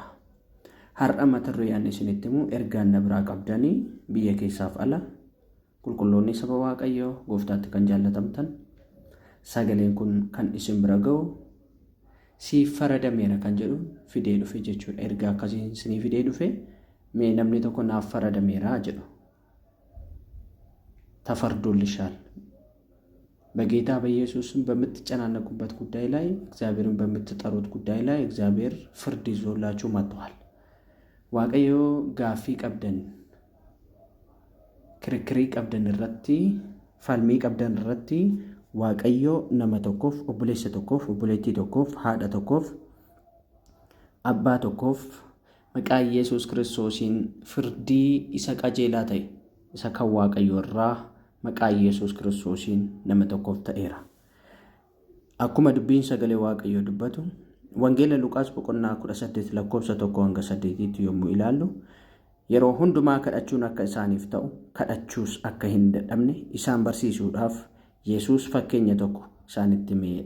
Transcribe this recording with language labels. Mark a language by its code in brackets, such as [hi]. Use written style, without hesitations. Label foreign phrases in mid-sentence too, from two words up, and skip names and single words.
[om] Har'a mata dureen isinitti himu ergaan na biraa qabdanii biyya keessaaf ala qulqulloonni saba Waaqayyoo Gooftaatti kan jaallatamtan sagaleen kun kan isin bira ga'u siif faradameera kan jedhu fidee dhufe jechuudha. Ergaa akkasiin isinii fidee dhufe mee namni tokko naaf faradameera jedhu. [am] ተፈርዶልሻል በጌታ በኢየሱስ በምትጨናነቁበት ጉዳይ ላይ እግዚአብሔርን በምትጠሩት ጉዳይ ላይ እግዚአብሔር ፍርድ ይዞላችሁ መጥቷል። [om] Waaqayyo gaaffii qabdan kirkirii qabdan ratii falmii qabdan ratii Waaqayyo nama tokkoof obboleessa tokkoof obboleettii tokkoof haadha tokkoof abbaa tokkoof maqaa Yesuus Kiristoosiin firdii isa qajeelaa ta'e isa kan Waaqayyo irraa maqaa Yesuus Kiristoosiin nama tokkoof ta'eera. Akkuma dubbiin sagalee Waaqayyoo dubbatu Wangeela Luqaas boqonnaa 18 lakkoofsa 1 hanga 8tti yommuu ilaallu yeroo hundumaa kadhachuun akka isaaniif ta'u kadhachuus akka hin dadhabne isaan barsiisuudhaaf Yesuus fakkeenya tokko isaanitti himeedha.